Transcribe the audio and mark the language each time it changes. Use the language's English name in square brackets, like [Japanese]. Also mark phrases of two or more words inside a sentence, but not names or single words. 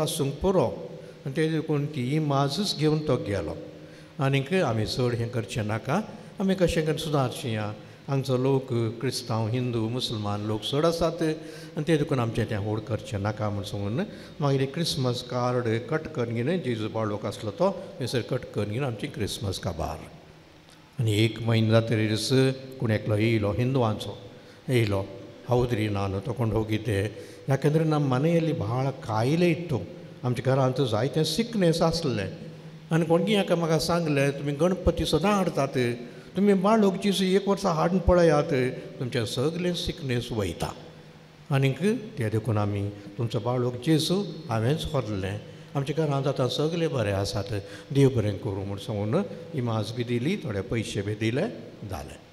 [Konkani] आसूंक पुरो आनी तेजे देखून ती माजूच घेवन तो गेलो आनीक आमी चड हें करचें नाका आमी कशें करून सुदारचीं या हांगचो लोक क्रिस्तांव हिंदू मुसलमान लोक चड आसात आनी ते देखून आमचें तें व्हड करचें नाका म्हूण सांगून मागीर क्रिसमस कार्ड कट करून घेवन जेजू बाळोक आसलो तो थंयसर कट करून घेवन आमची क्रिसमस काबार आनी 1 म्हयनो जातरीच कोण एकलो येयलो हिंदुवांचो येयलो [Kannada] ಹೌದ್ರಿ ನಾನು ತಗೊಂಡು ಹೋಗಿದ್ದೆ ಯಾಕೆಂದರೆ ನಮ್ಮ ಮನೆಯಲ್ಲಿ ಭಾಳ ಕಾಯಿಲೆ [Konkani] ಇತ್ತು आमच्या घरांत जायते सिकनेस आसले आनी कोणगी हाका म्हाका सांगलें तुमी गणपती सदां हाडतात तुमी बाळोक जीस 1 वर्सा हाडून पळयात तुमचें सगळें सिकनेस वयता आनीक ते देखून आमी तुमचो बाळोक जेजू हांवेंच व्हरलें आमच्या घरांत आतां सगळें बरें आसात देव बरें करूं म्हूण सांगून इमाज बी दिली थोडे पयशे बी दिले जालें